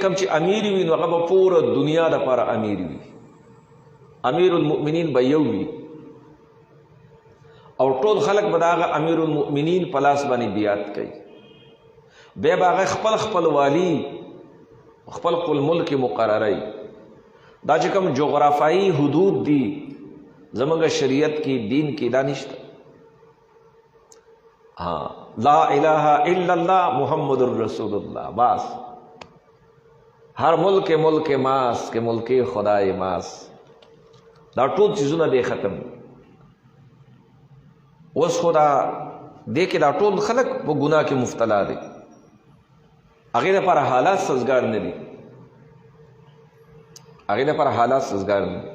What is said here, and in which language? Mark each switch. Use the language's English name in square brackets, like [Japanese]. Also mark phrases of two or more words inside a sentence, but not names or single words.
[Pashto] کوم چې امیر وي نو هغه به پوره دنیا دپاره امیر وي، امیر المؤمنین به یو وي او ټول خلک به د هغه امیر المؤمنین په لاس باندې بیعت کوي. بیا به هغه خپل والي خپل ملک مقرروي. دا چې کوم جغرافیایي حدود دي زمونږ شریعت کې دین کې دا نشته. [Arabic] لا الہ الا اللہ محمد الرسول اللہ، [Pashto] بس ہر ملک ماس کے ملک خدای ماس، دا ټول چیزونه دی ختم. اوس خدا دې کې دا ټول خلک په ګناه کې مبتلا دي، هغې لپاره حالات سازګار نه دي، هغې لپاره حالات سازګار نه دي.